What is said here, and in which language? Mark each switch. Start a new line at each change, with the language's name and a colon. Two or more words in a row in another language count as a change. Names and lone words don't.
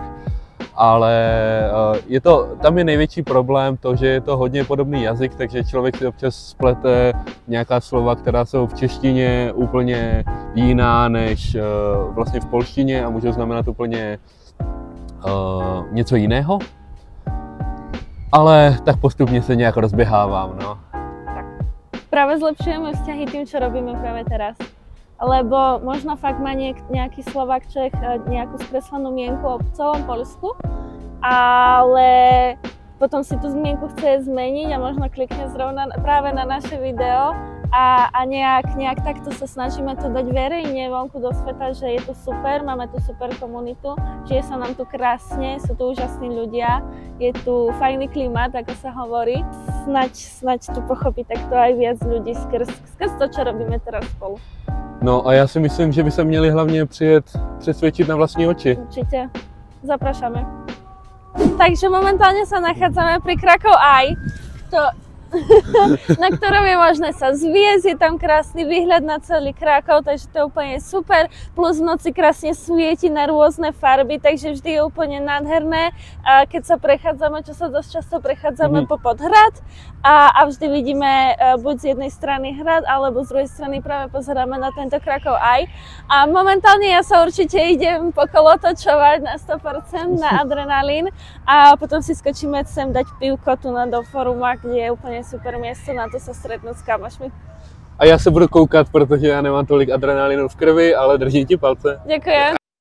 Czech: Ale tam je největší problém to, že je to hodně podobný jazyk, takže člověk si občas splete nějaká slova, která jsou v češtině úplně jiná než vlastně v polštině a můžou znamenat úplně něco jiného. Ale tak postupně se nějak rozběhávám, no. Tak.
Slovak: Práve zlepšujeme vzťahy tým, čo robíme práve teraz. Lebo možno fakt má nejaký Slovák Čech nejakú skreslenú mienku o celom Poľsku, ale potom si tú zmienku chce zmeniť a možno klikne zrovna práve na naše video a nejak takto sa snažíme to dať verejne vonku do sveta, že je to super, máme tu super komunitu, žije sa nám tu krásne, sú tu úžasní ľudia, je tu fajný klimat, ako sa hovorí. Snaď tu pochopí takto aj viac ľudí skrz to, čo robíme teraz spolu.
Czech: No a já si myslím, že by se měli hlavně přijet přesvědčit na vlastní oči.
Slovak: Určite.
Polish: Zapraszamy.
Slovak: Takže momentálne sa nachádzame pri Krakow Eye, na ktorom je možné sa zviesť, je tam krásny výhľad na celý Krakow, takže to je úplne super, plus v noci krásne svieti na rôzne farby, takže vždy je úplne nádherné, keď sa prechádzame, čo sa dosť často prechádzame popod hrad a vždy vidíme buď z jednej strany hrad, alebo z druhej strany práve pozeráme na tento Krakow Eye a momentálne ja sa určite idem pokolotočovať na 100% na adrenalín a potom si skočíme sem dať pivko tu do foruma, kde je úplne super miesto na to sa stretnúť s kamošmi.
Czech: A já se budu koukat, protože já nemám tolik adrenalinu v krvi, ale držím ti palce.
Slovak: Ďakujem.